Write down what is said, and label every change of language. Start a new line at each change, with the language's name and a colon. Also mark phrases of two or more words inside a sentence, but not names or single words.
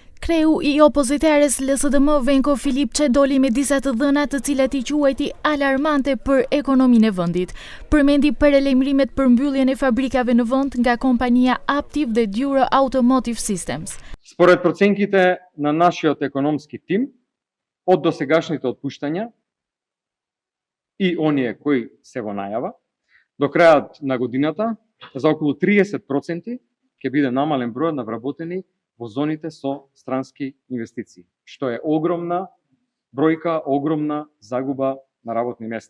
Albanian: Kreu I opozitares LSDM Venko Filipçe doli me disa të dhëna të cilat I quajti alarmante për ekonominë e vendit. Përmendi paralajmërimet për mbylljen e fabrikave në vend nga kompania Aptiv dhe Duro Automotive Systems.
Macedonian: Според проценките на нашиот економски тим, од досегашните отпуштања и оние кои се во најава, до крајот на годината за околу 30% ќе биде намален бројот на вработени во зоните со странски инвестиции, што е огромна бројка, огромна загуба на работни места.